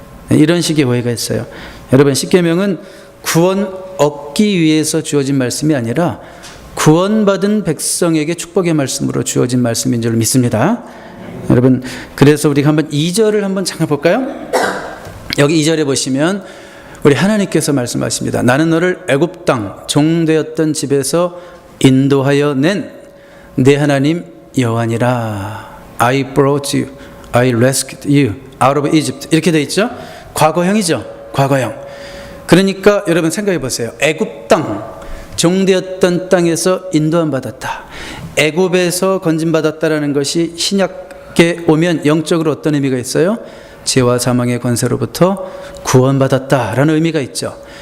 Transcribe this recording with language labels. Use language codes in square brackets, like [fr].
[ko] 이런 식의 오해가 있어요. 여러분 십계명은 구원 얻기 위해서 주어진 말씀이 아니라 구원받은 백성에게 축복의 말씀으로 주어진 말씀인 줄 믿습니다. 여러분 그래서 우리가 한번 2절을 한번 잠깐 볼까요? 여기 2절에 보시면 우리 하나님께서 말씀하십니다. 나는 너를 애굽 땅 종되었던 집에서 인도하여 낸 내 하나님 여호와니라. [en] I brought you, I rescued you out of Egypt. [ko] 이렇게 돼 있죠? 과거형이죠. 과거형. 그러니까 여러분 생각해 보세요. 애굽 땅 종되었던 땅에서 인도함 받았다. 애굽에서 건진받았다라는 것이 신약에 오면 영적으로 어떤 의미가 있어요? 죄와 사망의 권세로부터 구원받았다라는 의미가 있죠.